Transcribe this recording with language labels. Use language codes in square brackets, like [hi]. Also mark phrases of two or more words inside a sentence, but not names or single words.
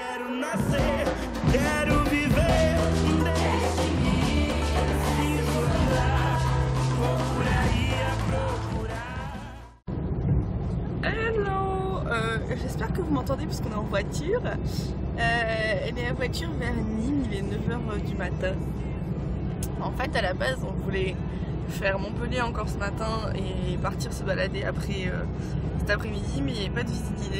[pt] nascer. Quero viver, deixe-me, preciso andar, vou por aí a procurar. [fr] Hello, j'espère que vous m'entendez parce qu'on est en voiture. Elle est en voiture vers Nîmes, il est 9h du matin. En fait, à la base, on voulait faire Montpellier encore ce matin et partir se balader après cet après-midi, mais il n'y avait pas de visite guidée.